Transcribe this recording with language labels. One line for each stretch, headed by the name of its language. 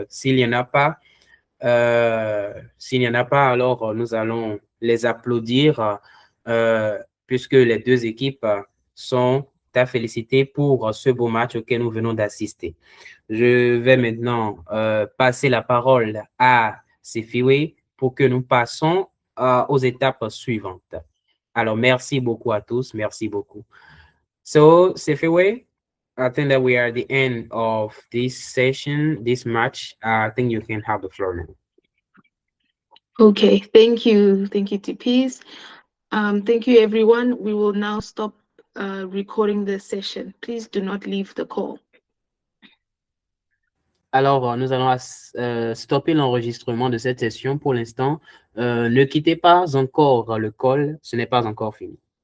French: S'il n'y en a pas, alors nous allons les applaudir puisque les deux équipes sont à féliciter pour ce beau match auquel nous venons d'assister. Je vais maintenant passer la parole à Sefiwe pour que nous passons aux étapes suivantes. Alors, merci beaucoup à tous. Merci beaucoup.
English: So, Sefiwe, I think that we are at the end of this session, this match. I think you can have the floor now. Okay, thank you. Thank you, TPs. Thank you, everyone. We will now stop recording the session. Please do not leave the call.
French: Alors, nous allons stopper l'enregistrement de cette session pour l'instant. Ne quittez pas encore le call, ce n'est pas encore fini.